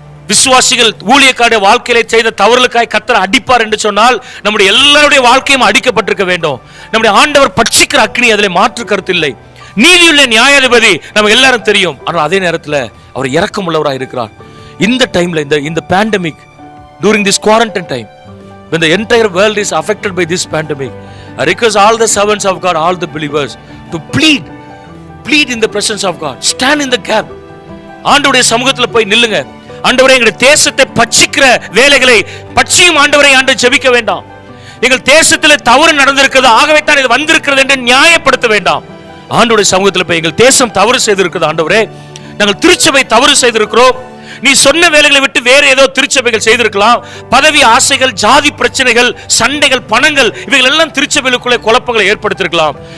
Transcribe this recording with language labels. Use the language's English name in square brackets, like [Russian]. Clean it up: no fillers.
[Tamil] விசுவாசிகள் ஊழியக்காரருடைய வாழ்க்கையில செய்த தவறுகளுக்காய் கர்த்தர் அடிப்பார் என்று சொன்னால் நம்முடைய எல்லாருடைய வாழ்க்கையும் அடிக்கப்பட்டிருக்க வேண்டும். நம்முடைய ஆண்டவர் பட்சிக்கிற அக்னி, அதில் மாற்று கருத்து இல்லை. நீதியுள்ள நியாயாதிபதி நம்ம எல்லாரும் தெரியும். ஆனால் அதே நேரத்தில் அவர் இரக்கம் உள்ளவராக இருக்கிறார். இந்த டைம்ல, [English] இந்த pandemic, during this quarantine time, when the entire world is affected by this pandemic, I request all the servants of God, all the believers to plead in the presence of God, stand in the gap. [Tamil] ஆண்டவருடைய சமூகத்துல போய் நில்லுங்க. ஆண்டவரே எங்களுடைய தேசத்தை பட்சிக்கிற வேலைகளை பட்சியும் ஆண்டவரை ஜெபிக்க வேண்டாம். எங்கள் தேசத்தில் தவறு நடந்திருக்கிறது, ஆகவே தான் இது வந்திருக்கிறது என்று நியாயப்படுத்த வேண்டாம். ஆண்டவருடைய சமூகத்தில் போய் எங்கள் தேசம் தவறு செய்திருக்கிறது ஆண்டவரே, நாங்கள் திருச்சபை தவறு செய்திருக்கிறோம், நீ சொன்ன வேலைகளை விட்டு வேற ஏதோ திருச்சபைகள் செய்திருக்கலாம், பதவி ஆசைகள், ஜாதி பிரச்சனைகள், சண்டைகள், பணங்கள், இவைகள் எல்லாம் திருச்சபைகளுக்குள்ளே குழப்பங்களை ஏற்படுத்தியிருக்கலாம்.